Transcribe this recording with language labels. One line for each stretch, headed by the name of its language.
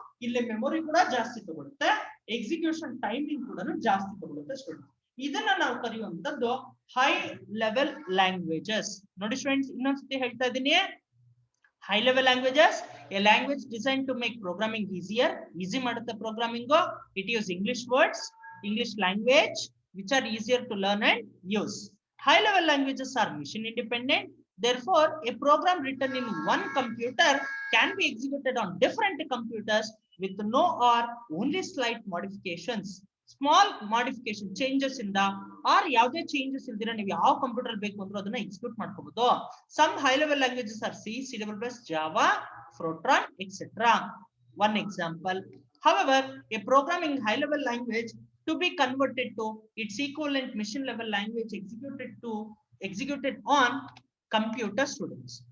Kannada: ಇಲ್ಲಿ ಮೆಮೊರಿ ಕೂಡ ಜಾಸ್ತಿ ತಗೊಳುತ್ತೆ, ಎಕ್ಸಿಕ್ಯೂಷನ್ ಟೈಮಿಂಗ್ ಕೂಡ ಜಾಸ್ತಿ ತಗೊಳುತ್ತೆ ಸ್ಟೂಡೆಂಟ್. ಇದನ್ನ ನಾವು ಕರೆಯುವಂತದ್ದು ಹೈ ಲೆವೆಲ್ ಲ್ಯಾಂಗ್ವೇಜಸ್. ನೋಡಿ ಸ್ಟೂಡೆಂಟ್ಸ್, ಇನ್ನೊಂದ್ಸತಿ ಹೇಳ್ತಾ ಇದ್ದೀನಿ, high level languages A language design to make programming easier, easy ಮಾಡುತ್ತೆ programming. It use English words, English language
English: which are easier to learn and use. High level languages are mission independent. Therefore, a program written in one computer can be executed on different computers with no or only slight modifications. Small modification changes in the or
Kannada: ಯಾವುದೇ changes ಇಲ್ದಿರ ನೀವು ಯಾವ computer ಬೇಕು ಅಂದ್ರೂ ಅದನ್ನ execute ಮಾಡ್ಕೋಬಹುದು.
English: Some high level languages are C, C++, Java, Fortran, etc. One example. However, a programming high level language to be converted to its equivalent mission level language executed on computer students.